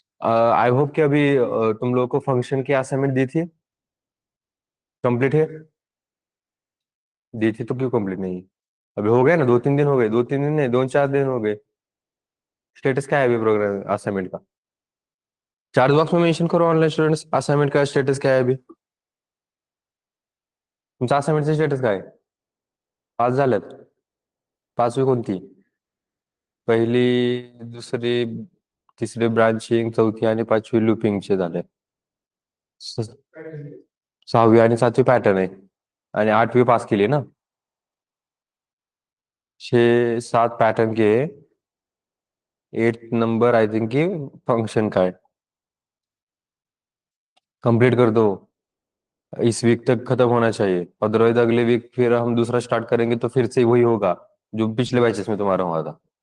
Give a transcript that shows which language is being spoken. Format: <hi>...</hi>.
<en>I hope</en> <hi>कि अभी तुम लोगों को फंक्शन की असाइनमेंट दी थी, कंप्लीट है? दी थी तो क्यों कंप्लीट नहीं? अभी हो गए ना, 2-3 दिन हो गए, 2-3 दिन नहीं, 2-4 दिन हो गए। स्टेटस क्या है अभी प्रोग्राम असाइनमेंट का? चार्ट बॉक्स में मेंशन करो ऑनलाइन स्टूडेंट्स, असाइनमेंट का स्टेटस क्या है अभी?</hi> <mr>तुमचा असाइनमेंटचा स्टेटस काय आहे? पास झाल्यात? पाचवी कोणती? पहिली, दुसरी, तिसरी ब्रांचिंग, चौथी आणि पाचवी लुपिंगचे झाले. स- सहावी आणि सातवी पॅटर्न आहे. आणि आठवी पास केली ना?</mr> <hi>6-7 पैटर्न के 8 नंबर</hi> <en>I think</en> <hi>की फंक्शन का है। कंप्लीट कर दो, इस वीक तक खत्म होना चाहिए, अदरवाइज अगले वीक फिर हम दूसरा स्टार्ट करेंगे तो फिर से वही होगा जो पिछले बैचेस में तुम्हारा हुआ था।</hi>